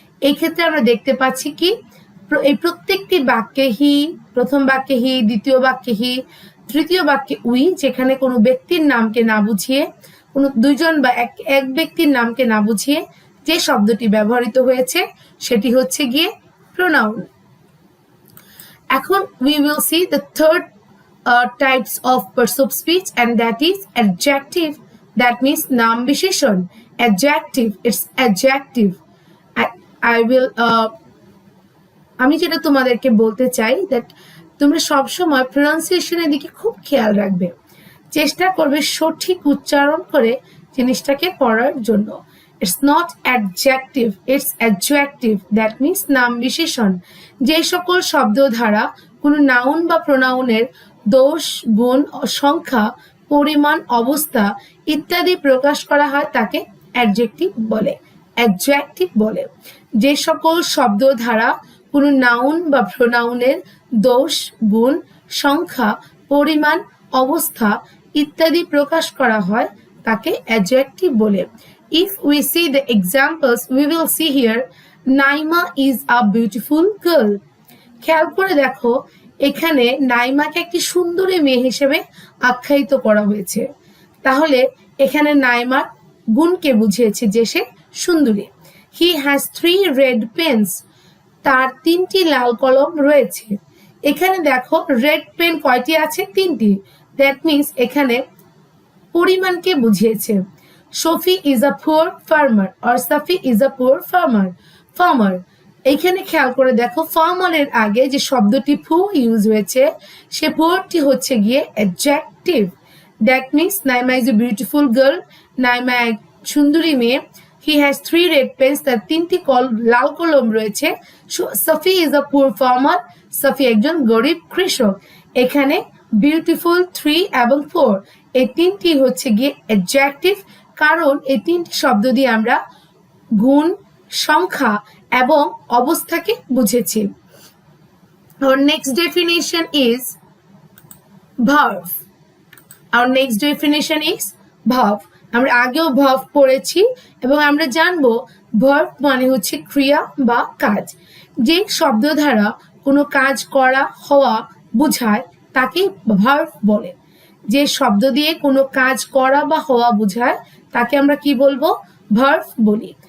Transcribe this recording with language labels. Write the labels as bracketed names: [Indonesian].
[Bangla] এই ক্ষেত্রে আমরা দেখতে পাচ্ছি কি এই প্রত্যেকটি বাক্যে হি, প্রথম বাক্যে হি, দ্বিতীয় বাক্যে হি, তৃতীয় বাক্যে উই, যেখানে কোনো ব্যক্তির নামকে না বুঝিয়ে, কোনো দুইজন বা এক ব্যক্তির নামকে না বুঝিয়ে যে শব্দটি ব্যবহৃত হয়েছে সেটি হচ্ছে গিয়ে প্রোনাউন। [English] এখন we will see the third types of parts of speech, and that is adjective. That means [Bangla] নাম বিশেষণ। [English] adjective, it's adjective. I will [Bangla] আমি যেটা তোমাদেরকে বলতে চাই that তোমরা সবসময় প্রনাউন্সিয়েশনের দিকে খুব খেয়াল রাখবে, চেষ্টা করবে সঠিক উচ্চারণ করে জিনিসটাকে পড়ার জন্য। [English] It's not adjective, it's adjective. [Bangla] That means নাম বিশেষণ। যে সকল শব্দ দ্বারা কোনো নাউন বা প্রোনাউনের দোষ, গুণ, সংখ্যা, পরিমাণ, অবস্থা ইত্যাদি প্রকাশ করা হয় তাকে অ্যাডজেক্টিভ বলে, অ্যাডজেক্টিভ বলে। যে সকল শব্দ দ্বারা কোনো নাউন বা প্রোনাউনের দোষ, গুণ, সংখ্যা, পরিমাণ, অবস্থা ইত্যাদি প্রকাশ করা হয় তাকে অ্যাডজেক্টিভ বলে। [English] If we see the examples, we will see here Naima is a beautiful girl. [Bangla] খেয়াল করে দেখো এখানে নাইমাকে একটি সুন্দরী মেয়ে হিসেবে আখ্যায়িত করা হয়েছে। তাহলে এখানে নাইমার গুণকে বুঝিয়েছে যে সে সুন্দরী। [English] He has 3 red pens. [Bangla] তার 3টি লাল কলম রয়েছে। এখানে দেখো রেড পেন কয়টি আছে? 3টি। [English] that means [Bangla] এখানে পরিমাণকে বুঝিয়েছে। [English] Sophie is a poor farmer or Safi is a poor farmer. [Bangla] এইখানে খেয়াল করে দেখো ফার্মারের আগে যে শব্দটি poor ইউজ হয়েছে সে poorটি হচ্ছে গিয়ে adjective. [English] That means Naima is a beautiful girl. [Bangla] Naima এক সুন্দরী মেয়ে। [English] He has 3 red pens. [Bangla] তার 3টি লাল কলম রয়েছে। [English] Safi is a poor farmer. [Bangla] Safi একজন গরিব কৃষক। এখানে beautiful, 3 এবং 4 এই 3টি হচ্ছে গিয়ে adjective, কারণ এই 3টি শব্দ দিয়ে আমরা গুণ, সংখ্যা এবং অবস্থাকে বুঝেছি। [English] Our next definition is verb. Our next definition is verb. [Bangla] আমরা আগেও verb পড়েছি এবং আমরা জানবো verb মানে হচ্ছে ক্রিয়া বা কাজ। যে শব্দ দ্বারা কোনো কাজ করা, হওয়া বোঝায় তাকে verb বলে। যে শব্দ দিয়ে কোনো কাজ করা বা হওয়া বোঝায় তাকে আমরা কি বলবো? verb বলি।